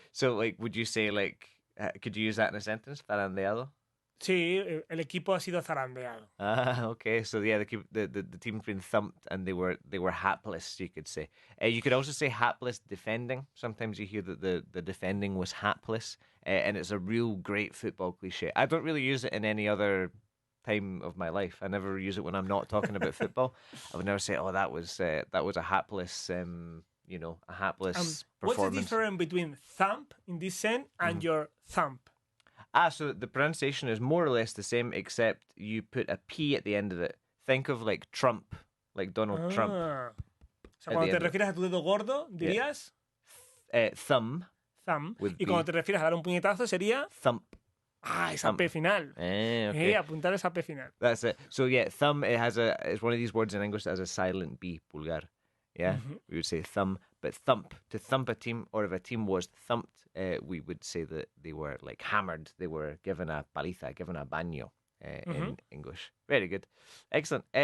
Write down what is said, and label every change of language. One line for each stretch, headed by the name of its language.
English: So, like, would you say, like, could you use that in a sentence?
Spanish: Zarandeado? Sí, el equipo ha sido zarandeado.
English: Ah, okay. So yeah, the team's been thumped and they were hapless, you could say. You could also say hapless defending. Sometimes you hear that the defending was hapless, and it's a real great football cliche. I don't really use it in any other time of my life. I never use it when I'm not talking about football. I would never say, "Oh, that was a hapless." A hapless performance. What's the difference between thump in this sense and your thump? So the pronunciation is more or less the same, except you put a P at the end of it. Think of like Trump, like Donald Trump.
Spanish: O sea, cuando te refieres a tu dedo gordo, dirías...
English: Thumb. Thumb.
Spanish: Y cuando te refieres a dar un puñetazo, sería...
English: Thump.
Spanish: Ah, esa P final.
English: Okay.
Spanish: Apuntar esa P final.
English: That's it. So yeah, thumb, it's one of these words in English that has a silent B, pulgar. Yeah, we would say thumb, but thump, to thump a team, or if a team was thumped, we would say that they were like hammered, they were given a paliza, given a baño in English. Very good. Excellent.